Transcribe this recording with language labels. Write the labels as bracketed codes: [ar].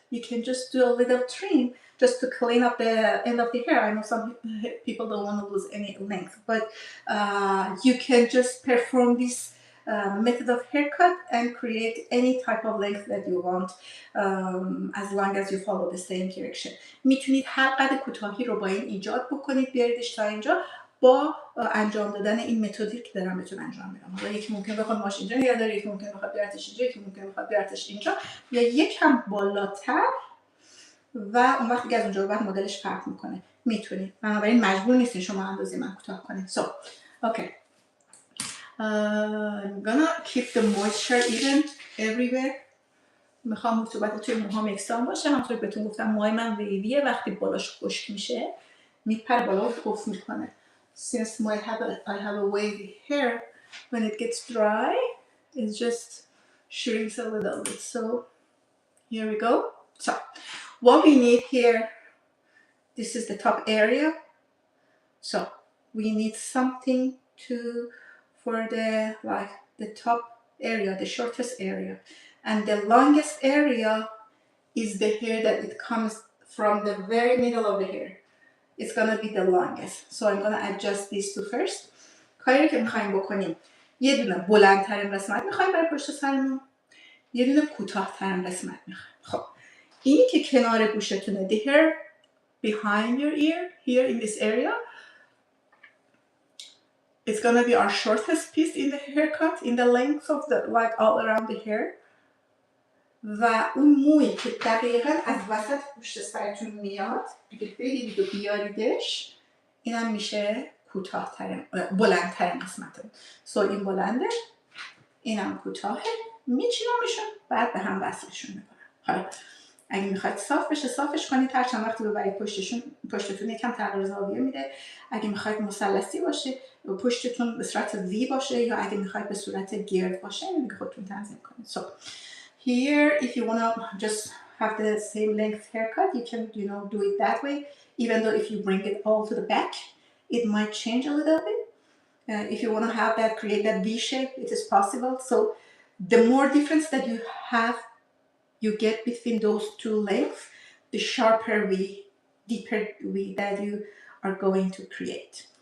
[en] You can just do a little trim just to clean up the end of the hair. I know some people don't want to lose any length, but you can just perform this method of haircut and create any type of length that you want, as long as you follow the same direction. [fa] میتونید هر قد کوتاهی رو با این ایجاد بکنید، بیاریدش تا اینجا با انجام دادن این متدی که دارم بهتون انجام میدم. حالا یکی ممکن بخواد ماش اینجا نگه داره، یکی ممکن بخواد بیارتش اینجا، یکی ممکن بخواد بیارتش اینجا یا یکم بالاتر و اون وقت دیگه از اونجا به بعد مدلش فرق میکنه. میتونید، بنابراین مجبور نیستین شما اندازه من کوتاه کنید. [en] So, okay. I'm gonna keep the moisture even everywhere. [fa] میخوام رطوبت توی موهام یکسان باشه. همونطور که بهتون گفتم موهای من ویویه، وقتی بالاش خشک میشه میپره بالا و پف میکنه. [en] Since I have a wavy hair, when it gets dry, it just shrinks a little bit. So here we go. So what we need here, this is the top area. So we need something for the top area, the shortest area. And the longest area is the hair that it comes from the very middle of the hair. It's gonna be the longest. So I'm gonna adjust these two first. [fa] کاری که میخوایم بکنیم، یه دونه بلندترین قسمت میخوایم برای پشت سرمون، یه دونه کوتاه‌ترین قسمت میخوایم. خب اینی که کنار گوشتونه، [en] the hair behind your ear, here in this area, it's gonna be our shortest piece in the haircut, in the length of the, like all around the hair. [fa] و اون مویی که دقیقا از وسط پشت سرتون میاد، اگه بگیرید و بیاریدش، اینم میشه کوتاه‌ترین، بلندترین قسمتون. سو این بلنده، اینم کوتاهه، میچینمشون بعد به هم وصلشون میکنم. حالا اگه میخواید صاف بشه صافش کنید، هر چند وقتی ببرید پشتتون یکم تغییر زاویه میده. اگه میخواید مثلثی باشه پشتتون به صورت وی باشه، یا اگه میخواید به صورت گرد باشه اینو دیگه خودتون تنظیم کنید. [en] So here, if you want to just have the same length haircut, you can, you know, do it that way. Even though if you bring it all to the back, it might change a little bit. If you want to have that, create that V shape, it is possible. So the more difference that you get between those two lengths, the sharper V, deeper V that you are going to create.